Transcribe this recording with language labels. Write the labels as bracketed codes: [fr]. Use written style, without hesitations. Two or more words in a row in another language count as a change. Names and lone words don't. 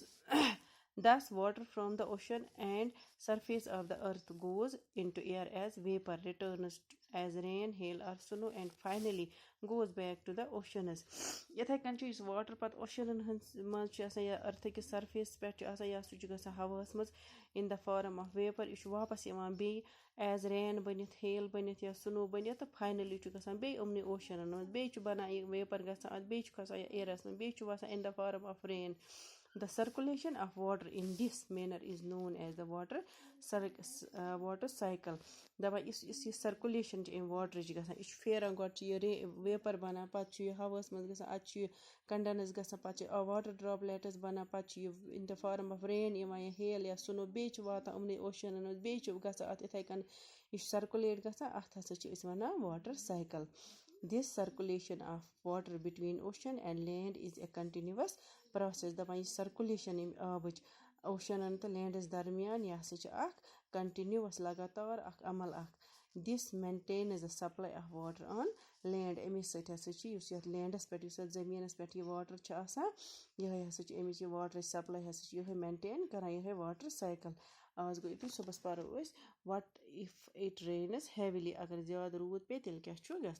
[en] Thus water from the ocean and surface of the earth goes into air as vapor, returns as rain, hail or snow and finally goes back to the oceans. [ks] یِتھَے کٔنۍ چھُ یُس واٹر پَتہٕ اوشنن ہٕنٛز منٛز چھُ آسان یا أرتھٕکِس سرفیس پٮ۪ٹھ چھُ آسان یا سُہ چھُ گژھان ہواہَس منٛز [en] in the form of vapor. [ks] یہِ چھُ واپس یِوان بیٚیہِ [en] as rain [ks] بٔنِتھ ہیل بٔنِتھ یا سنو بٔنِتھ تہٕ فاینلی چھُ گژھان بیٚیہِ یِمنٕے اوشنن منٛز بیٚیہِ چھُ بَنان یہِ ویپر گژھان اَتھ بیٚیہِ چھُ کھسان یہِ ایرَس منٛز بیٚیہِ چھُ وَسان [en] in the form of rain. The circulation of water in this manner is known as the water cycle. [ks] دَپان یُس یہِ سٔرکُلیشَن چھِ اَمہِ واٹرٕچ گژھان یہِ چھُ پھیران گۄڈٕ چھُ یہِ ویپَر بَنان پَتہٕ چھُ یہِ ہواہَس منٛز گژھان اَدٕ چھُ یہِ کَنڈَنٕس گژھان پَتہٕ چھِ [en] water droplets [ks] بَنان پَتہٕ چھُ یہِ [en] in the form of rain [ks] یِوان یا ہیل یا سُنو بیٚیہِ چھُ واتان یِمنٕے اوشَنَن منٛز بیٚیہِ چھُ گژھان اَتھ یِتھَے کٔنۍ یہِ چھُ سَرکُلیٹ گژھان اَتھ ہسا چھِ أسۍ وَنان [en] water cycle. This circulation of water between ocean and land is a continuous process. [ks] دَپان یہِ سٔرکُلیشَن ییٚمہِ آبٕچ اوشَنَن تہٕ لینڈَس درمیان یہِ ہسا چھِ اکھ کَنٹِنیوٗوَس لگاتار اکھ عمل اکھ. [en] This maintains the supply of water on land. [ks] اَمے سۭتۍ ہسا چھِ یُس یَتھ لینڈَس پٮ۪ٹھ یُس یَتھ زٔمیٖنَس پٮ۪ٹھ یہِ واٹر چھُ آسان یِہوٚے ہسا چھِ اَمِچ یہِ واٹرٕچ سَپلاے ہسا چھِ یِہوٚے مینٹین کران یِہوٚے [en] water cycle. [ks] آز گوٚو یُتُے صُبحَس پَرو أسۍ [en] what if it rains heavily [ks] اَگر زیادٕ روٗد پیٚیہِ تیٚلہِ کیٛاہ چھُ گژھان.